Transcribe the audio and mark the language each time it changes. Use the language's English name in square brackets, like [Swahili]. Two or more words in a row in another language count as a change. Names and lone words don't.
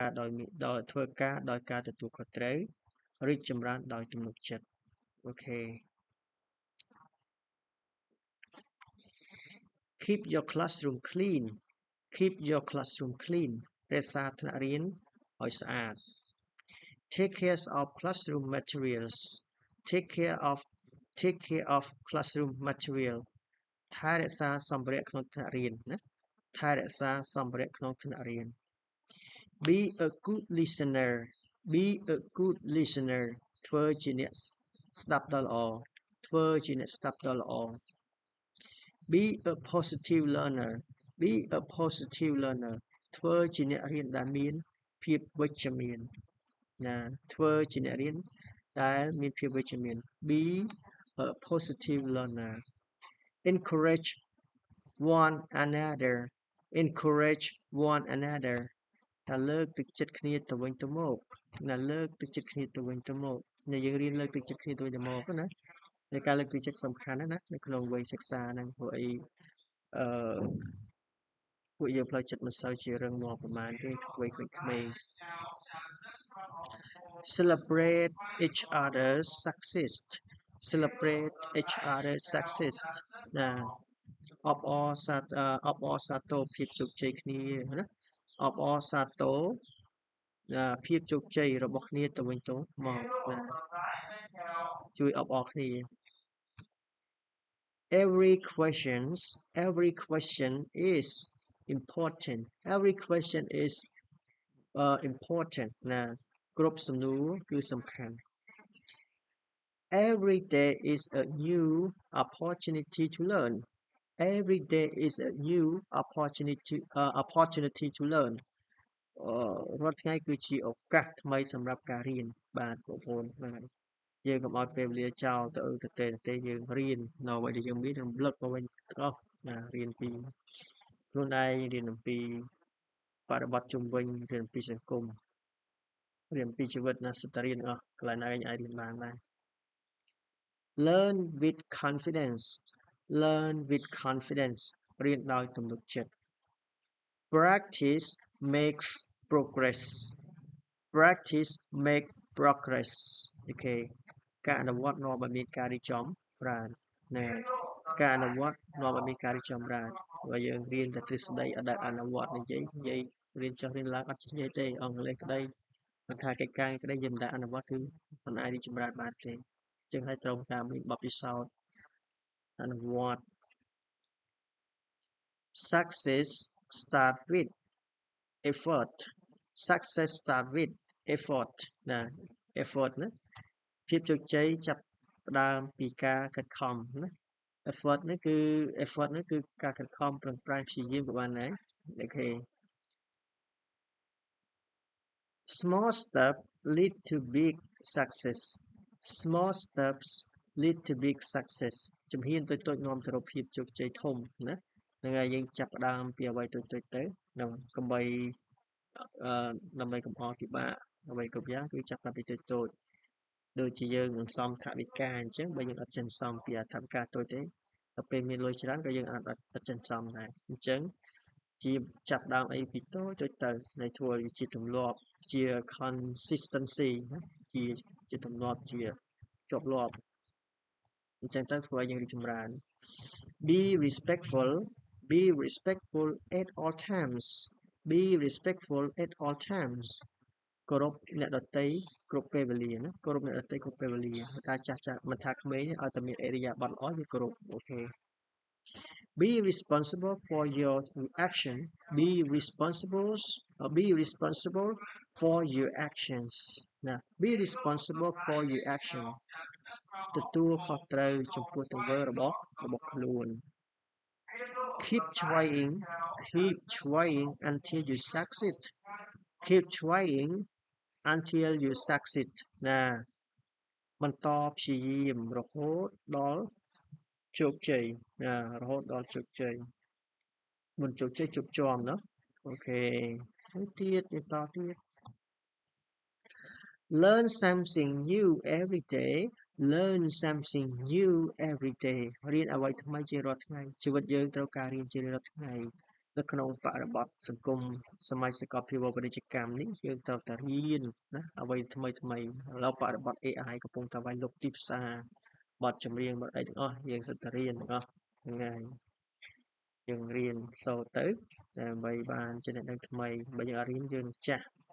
[Khmer] ដោយធ្វើការដោយការទទួលខុសត្រូវរីកចម្រើនដោយទំនុកចិត្តអូខេ [English] Keep your classroom clean Keep your classroom clean [Khmer] រក្សាថ្នាក់រៀនឲ្យស្អាត [English] Take care of classroom materials Take care of classroom [Khmer] material ថែរក្សាសម្ភារៈក្នុងថ្នាក់រៀនណាថែរក្សាសម្ភារៈក្នុងថ្នាក់រៀន [English] Be a good listener Be a good listener [Khmer] ធ្វើជាអ្នកស្ដាប់ ដ៏ល្អធ្វើជាអ្នកស្ដាប់ដ៏ល្អ [English] Be a positive learner Be a positive learner [Khmer] ធ្វើជាអ្នករៀនដែលមាន ភាពវិជ្ជមានណាធ្វើជាអ្នករៀនដែលមានភាពវិជ្ជមាន [English] Be a positive learner Encourage one another Encourage one another [Khmer] តែលើកទឹកចិត្តគ្នាទៅវិញទៅមកណាលើកទឹកចិត្តគ្នាទៅវិញទៅមកនៅយើងរៀនលើកទឹកចិត្តគ្នាទៅវិញទៅមកណាในការលើកទឹកចិត្តសំខាន់ណាស់នៅក្នុងវ័យសិក្សាហ្នឹងព្រោះអី ពួកយើងផ្លូវចិត្តមិនសូវជារឹងមាំប្រហែលទេវ័យក្មេង [English] Celebrate each other's success Celebrate each other's success [Khmer] ណាអបអរសាទរភាពជោគជ័យគ្នាណាអបអរសាទរភាពជោគជ័យរបស់គ្នាទៅវិញទៅមកណាជួយអបអរគ្នា [English] Every question is important Every question is important [Khmer] ណាគ្រប់សំណួរគឺសំខាន់ [English] Every day is a new opportunity to learn Every day is a new opportunity to learn [Khmer] រាល់ថ្ងៃគឺជាឱកាសថ្មីសម្រាប់ការរៀនបាទបងប្អូនបាទយើងកុំឲ្យពេលវេលាចោលទៅយើងរៀន នៅអ្វីដែលយើងមានរំលឹកមកវិញទាំងអស់ណារៀនពីខ្លួនឯងរៀនអំពីបរិបទជុំវិញរៀនអំពីសង្គមរៀនអំពីជី វិតណាសិតតែរៀនអស់កន្លែងណាឯងអាចរៀនបានដែរ [English] Learn with confidence Learn with confidence [Khmer] រៀនដោយទំនុកចិត្ត Practice [English] makes progress Practice make progress [Khmer] អូខេការអនុវត្តនាំឲ្យមានការរីកចម្រើនណាការអនុវត្តនាំឲ្យមានការរីកចម្រើនបើយើងរៀនតែទ្រឹស្ដីអត់ដែលអនុវត្តនិយាយរៀនចុះរៀនឡើងអត់ចេះនិយាយទេអង់គ្លេសក្តីមិនថាកិច្ចការក្តីយើងមិនដែលអនុវត្តគឺមិនអាចរីកចម្រើនបានទេចឹងហើយត្រូវការមានបទពិសោធន៍អនុវត្ត [English] Success start with effort Success start with effort [Khmer] ណា effort ណាភាពជោគជ័យចាប់ផ្ដើមពីការខិតខំណា effort នេះគឺការខិតខំប្រឹងប្រែងព្យាយាមក៏បានដែរអូខេ [English] Small steps lead to big success Small steps lead to big success [Khmer] ជំ ហានតូចៗនាំទៅរកភាពជោគជ័យធំណាហ្នឹងហើយយើងចាប់ផ្ដើមពីអ្វីតូចៗទៅដើម្បីកុំឲ្យពិបាកអ្វីគ្រប់យ៉ាងគឺចាប់ផ្ដើមពីតូចៗដូចជាយើង នឹងសំថវិកាអញ្ចឹងបើយើងអត់ចិនសំពីថវិកាតូចទេដល់ពេលមានលុយច្រើនក៏យើងអត់ចិនសំដែរ អញ្ចឹងជាចាប់ដើមអីពីតូចទៅនៃធ្វើជាទម្លាប់ជា consistency ណា ជាទម្លាប់ជាជាប់លាប់អញ្ចឹងទៅធ្វើឲ្យយើងរីកចម្រើន [English] Be respectful at all times Be respectful at all times [Khmer] គោរពអ្នកដទៃគ្រប់ពេលវេលាណាគោរពអ្នកដទៃគ្រប់ពេលវេលាថាចាស់មិនថាក្មេងឲ្យតែមានអរិយាប័ត្រល្អយើងគោរពអូខេ [English] Be responsible [Khmer] for your action Be responsible [English] for your actions ណា Be responsible for your action [Khmer] ទទួលខុសត្រូវចំពោះ ទង្វើរបស់ខ្លួន [English] Keep trying until you succeed Keep trying until you succeed [Khmer] ណាបន្តព្យាយាមរហូតដល់ជោគជ័យណារហូតដល់ជោគជ័យមុនជោគជ័យជោគជាំណាអូខេទៀតបន្តទៀត [English] Learn something new every day Learn something new every day [Khmer] រៀនអ្វីថ្មីជារាល់ថ្ងៃជីវិតយើងត្រូវការរៀនជារៀងរាល់ថ្ងៃនៅក្នុងបរិបទសង្គមសម័យសកលភាវូបនីយកម្មនេះយើងត្រូវតែរៀនណាអ្វីថ្មីឥឡូវបរិបទ AI កំពុងតែវាយលុកទីផ្សារបទចម្រៀងបទអីទាំងអស់យើងសិតតែរៀនទាំងអស់ហ្នឹងហើយយើងរៀនសូត្រទៅដើម្បីបានចំណេះដឹងថ្មីបើយើងអត់រៀនយើងចាស់